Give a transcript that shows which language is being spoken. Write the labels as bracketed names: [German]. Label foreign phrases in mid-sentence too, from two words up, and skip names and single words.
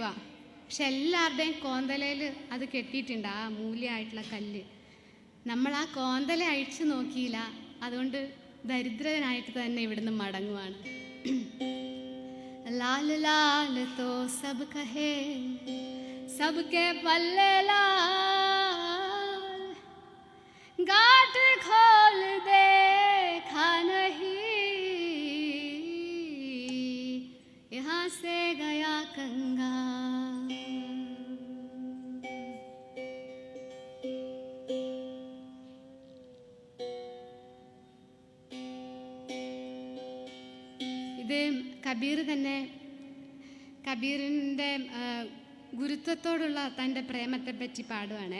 [Malayalam] പക്ഷെ എല്ലാവരുടെയും കോന്തലയിൽ അത് കെട്ടിയിട്ടുണ്ട്, ആ അമൂല്യമായിട്ടുള്ള കല്ല്. നമ്മൾ ആ കോന്തല അഴിച്ചു നോക്കിയില്ല, അതുകൊണ്ട് ദരിദ്രനായിട്ട് തന്നെ ഇവിടുന്ന് മടങ്ങുവാണ്. [Hindi] लाल लाल तो सब कहे सबके पल्ले लाल, गाट खोल देखा नहीं, यहाँ से गया कंगा. [Malayalam] ഇത് കബീർ തന്നെ, കബീറിൻ്റെ ഗുരുത്വത്തോടുള്ള തൻ്റെ പ്രേമത്തെ പറ്റി പാടുവാണേ.